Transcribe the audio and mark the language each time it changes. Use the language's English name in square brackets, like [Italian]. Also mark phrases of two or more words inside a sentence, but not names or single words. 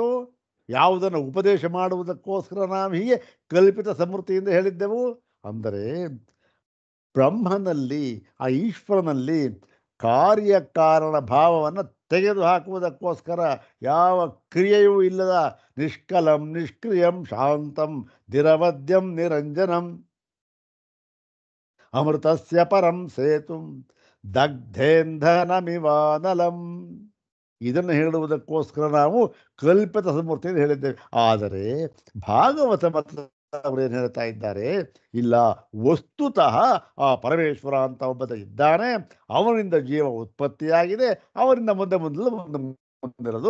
[Kannada] ಯಾವುದನ್ನು ಉಪದೇಶ ಮಾಡುವುದಕ್ಕೋಸ್ಕರ ನಾವು ಹೀಗೆ ಕಲ್ಪಿತ ಸಮೃದ್ಧಿಯಿಂದ ಹೇಳಿದ್ದೆವು ಅಂದರೆ, ಬ್ರಹ್ಮನಲ್ಲಿ, ಆ ಈಶ್ವರನಲ್ಲಿ ಕಾರ್ಯಕಾರಣ ಭಾವವನ್ನು ತೆಗೆದು ಹಾಕುವುದಕ್ಕೋಸ್ಕರ, ಯಾವ ಕ್ರಿಯೆಯೂ ಇಲ್ಲದ [Sanskrit] ನಿಷ್ಕಲಂ ನಿಷ್ಕ್ರಿಯಂ ಶಾಂತಂ ನಿರವದ್ಯಂ ನಿರಂಜನಂ ಅಮೃತಸ್ಯ ಪರಂ ಸೇತುಂ ದಗ್ಧೇಂಧನಮಿವಾನಲಂ. [Kannada] ಇದನ್ನು ಹೇಳುವುದಕ್ಕೋಸ್ಕರ ನಾವು ಕಲ್ಪಿತ ಸಮೃದ್ಧಿಯನ್ನು ಹೇಳಿದ್ದೇವೆ. ಆದರೆ ಭಾಗವತ ಅವರೇನು ಹೇಳ್ತಾ ಇದ್ದಾರೆ, ಇಲ್ಲ, ವಸ್ತುತಃ ಆ ಪರಮೇಶ್ವರ ಅಂತ ಒಬ್ಬ ಇದ್ದಾನೆ, ಅವನಿಂದ ಜೀವ ಉತ್ಪತ್ತಿಯಾಗಿದೆ, ಅವರಿಂದ ಮುಂದೆ ಮುಂದಿರೋದು.